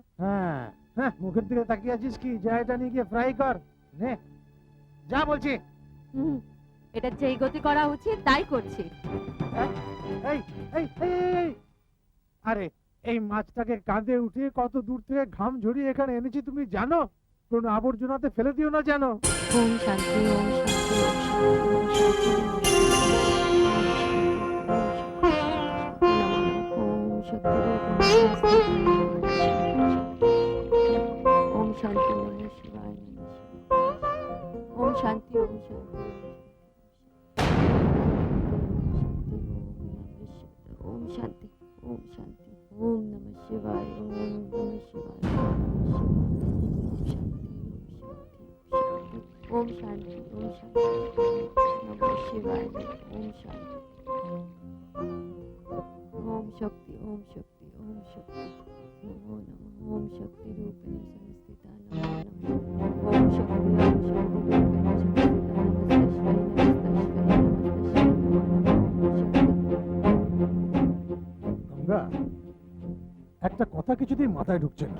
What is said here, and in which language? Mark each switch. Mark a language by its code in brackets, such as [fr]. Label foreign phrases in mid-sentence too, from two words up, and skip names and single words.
[bn] হ্যাঁ হ্যাঁ, মুখের দিকে তাকিয়ে আছিস কি? যা এটা নিয়ে গিয়ে ফ্রাই কর, নে যা বলছি। এটা যেই গতি করা উচিত তাই করছি। এই এই এই এই, আরে এই মাছটাকে কাঁধে উঠে কত দূর থেকে ঘাম ঝরিয়ে এখানে এনেছি তুমি জানো? কোন আবর্জনাতে ফেলে দিও না জানো? [sa] ওম শান্তি, ওম শান্তি, ওম শান্তি, ওম শান্তি, ওম শান্তি, নমঃ শিবায়, ওম শান্তি, ওম শান্তি, ওম শান্তি, ওম শান্তি, ওম নমঃ শিবায়, ওম নমঃ শিবায়, ওম শান্তি, ওম শান্তি, নমঃ শিবায়, ওম শান্তি, ওম শক্তি, ওম শক্তি, ওম শক্তি, নমো নমঃ, ওম শক্তি রূপেণ সংস্থিতা, নমো নমঃ, ওম শক্তি, ওম শক্তি রূপেণ সংস্থিতা, নমস্তস্মৈ, নমস্তস্মৈ, নমস্তস্মৈ, নমো নমঃ, ওম শক্তি। [bn] গঙ্গা, একটা কথা কিছুতেই মাথায় ঢুকছে না।